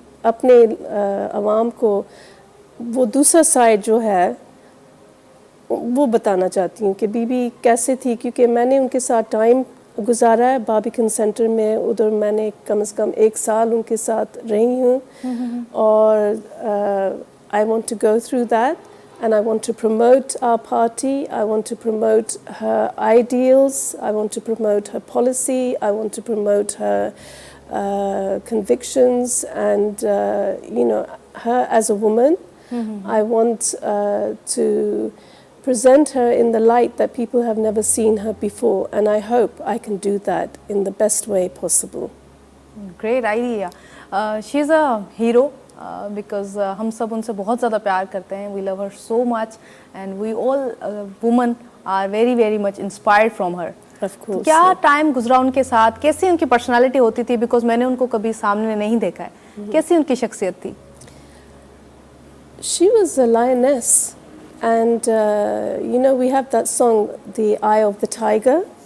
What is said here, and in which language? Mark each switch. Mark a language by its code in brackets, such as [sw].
[hi] अपने अवाम को वो दूसरा साइड जो है वो बताना चाहती हूँ कि बीबी कैसे थी, क्योंकि मैंने उनके साथ टाइम गुजारा है बार्बिकन सेंटर में। उधर मैंने कम से कम 1 साल उनके साथ रही हूँ और [en] I want to go through that and I want to promote our party, I want to promote her ideals, I want to promote her policy, I want to promote her convictions and you know, her as a woman. I want to present her in the light that people have never seen her before, and I hope I can do that in the best way possible. Great idea. She is a hero because [hi] हम सब उनसे बहुत ज़्यादा प्यार करते हैं. [en] We love her so much and we all women are very very much inspired from her. Of course. [hi] क्या time गुजरा उनके साथ, कैसी उनकी पर्सनालिटी होती थी, बिकॉज मैंने उनको कभी सामने नहीं देखा है, कैसी उनकी शख्सियत थी? [en] She was a lioness. And you know, we have that song, The Eye of the Tiger.